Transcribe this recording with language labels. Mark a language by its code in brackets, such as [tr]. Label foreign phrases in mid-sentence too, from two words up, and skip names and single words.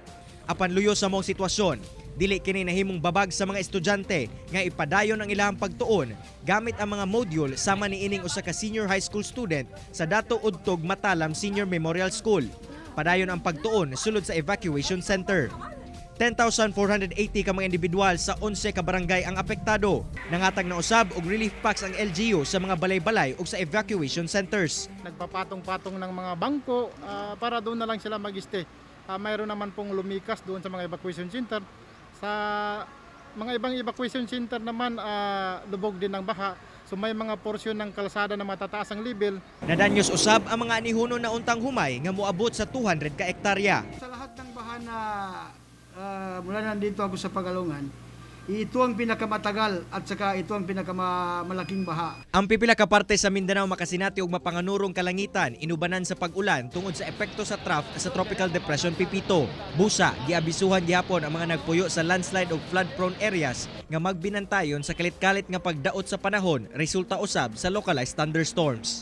[ceb] Apan luyo sa mong sitwasyon, dili kini nahimong babag sa mga estudyante nga ipadayon ang ilahang pagtuon gamit ang mga module sama niining usa ka [en] senior high school student [ceb] sa Dato Udtog Matalam Senior Memorial School. Padayon ang pagtuon sulod sa [en] evacuation center. [ceb] 10,480 ka mga individual sa 11 ka barangay ang apektado. Nangatag na usab og [en] relief packs [ceb] ang LGU sa mga balay-balay ug sa [en] evacuation centers. [tl] Nagpapatong-patong ng mga bangko para doon na lang sila mag-stay. Mayroon naman pong lumikas doon sa mga [en] evacuation center. [tl] Sa mga ibang [en] evacuation center [tl] naman, lubog din ng baha. So may mga porsyon ng kalsada na matataas ang level. [ceb] Nadanyos usab ang mga anihuno na untang humay nga moabot sa 200 ka hektarya. [tl] Sa lahat ng baha na mula nandito ako sa Pagalungan, ito ang pinakamatagal at saka ito ang pinakamalaking baha. [ceb] Ang pipila ka parte sa Mindanao makasinati og mapanganurong kalangitan inubanan sa pag-ulan tungod sa epekto sa sa Tropical Depression Pipito. Busa, giabisuhan gihapon ang mga nagpuyo sa landslide ug [en] flood-prone areas [ceb] nga magbinantayon sa kalit-kalit nga pagdaot sa panahon resulta usab sa [en] localized thunderstorms.